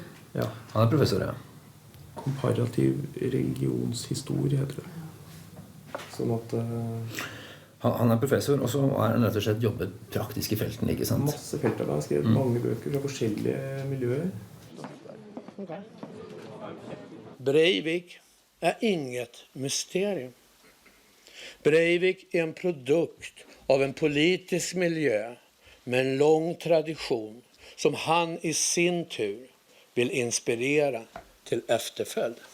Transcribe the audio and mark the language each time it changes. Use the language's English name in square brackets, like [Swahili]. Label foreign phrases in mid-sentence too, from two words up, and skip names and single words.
[Norwegian] Ja, han er professor, ja. Komparativ religionshistorie, heter det. Sånn at... Han er professor, og så har han rett og slett jobbet praktisk i felten, ikke sant? Masse felter. Han har skrevet mange bøker fra forskjellige miljøer. Okay. [Swedish] Breivik är inget mysterium. Breivik är en produkt av en politisk miljö med en lång tradition som han i sin tur vill inspirera till efterföljd.